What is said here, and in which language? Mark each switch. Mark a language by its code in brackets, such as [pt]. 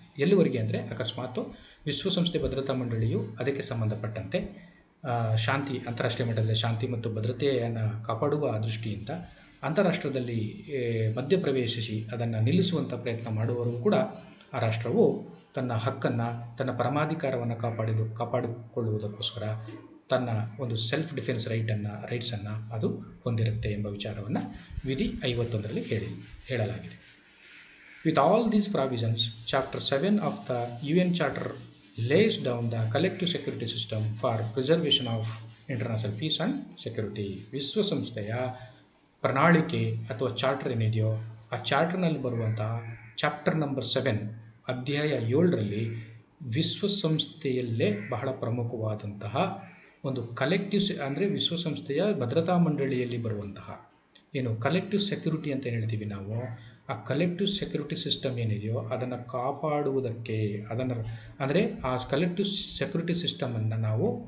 [kn] ಎಲ್ಲಿವರೆಗೆ ಅಂದರೆ ಅಕಸ್ಮಾತ್ ವಿಶ್ವಸಂಸ್ಥೆ ಭದ್ರತಾ ಮಂಡಳಿಯು ಅದಕ್ಕೆ ಸಂಬಂಧಪಟ್ಟಂತೆ ಶಾಂತಿ, ಅಂತಾರಾಷ್ಟ್ರೀಯ ಮಟ್ಟದಲ್ಲಿ ಶಾಂತಿ ಮತ್ತು ಭದ್ರತೆಯನ್ನು ಕಾಪಾಡುವ ದೃಷ್ಟಿಯಿಂದ ಅಂತಾರಾಷ್ಟ್ರದಲ್ಲಿ ಮಧ್ಯಪ್ರವೇಶಿಸಿ ಅದನ್ನು ನಿಲ್ಲಿಸುವಂಥ ಪ್ರಯತ್ನ ಮಾಡುವವರೆಗೂ ಕೂಡ ಆ ರಾಷ್ಟ್ರವು ತನ್ನ ಹಕ್ಕನ್ನು, ತನ್ನ ಪರಮಾಧಿಕಾರವನ್ನು ಕಾಪಾಡಿಕೊಳ್ಳುವುದಕ್ಕೋಸ್ಕರ ತನ್ನ ಒಂದು ಸೆಲ್ಫ್ ಡಿಫೆನ್ಸ್ ರೈಟ್ಸನ್ನು ಅದು ಹೊಂದಿರುತ್ತೆ ಎಂಬ ವಿಚಾರವನ್ನು ವಿಧಿ 51ರಲ್ಲಿ ಹೇಳಲಾಗಿದೆ. [en] With all these provisions, chapter 7 of the UN charter lays down the collective security system for preservation of international peace and security. [kn] ವಿಶ್ವಸಂಸ್ಥೆಯ ಪ್ರಣಾಳಿಕೆ ಅಥವಾ ಚಾರ್ಟರ್ ಏನಿದೆಯೋ ಆ ಚಾರ್ಟರ್ನಲ್ಲಿ ಬರುವಂತಹ ಚಾಪ್ಟರ್ ನಂಬರ್ 7 ಅಧ್ಯಾಯ 7ರಲ್ಲಿ ವಿಶ್ವಸಂಸ್ಥೆಯಲ್ಲೇ ಬಹಳ ಪ್ರಮುಖವಾದಂತಹ ಒಂದು ಕಲೆಕ್ಟಿವ್ ಅಂದರೆ ವಿಶ್ವಸಂಸ್ಥೆಯ ಭದ್ರತಾ ಮಂಡಳಿಯಲ್ಲಿ ಬರುವಂತಹ ಏನು ಕಲೆಕ್ಟಿವ್ ಸೆಕ್ಯೂರಿಟಿ ಅಂತ ಹೇಳ್ತೀವಿ ನಾವು, ಆ ಕಲೆಕ್ಟಿವ್ ಸೆಕ್ಯೂರಿಟಿ ಸಿಸ್ಟಮ್ ಏನಿದೆಯೋ ಅದನ್ನು ಕಾಪಾಡುವುದಕ್ಕೆ, ಅದನ್ನು ಅಂದರೆ ಆ ಕಲೆಕ್ಟಿವ್ ಸೆಕ್ಯೂರಿಟಿ ಸಿಸ್ಟಮನ್ನು ನಾವು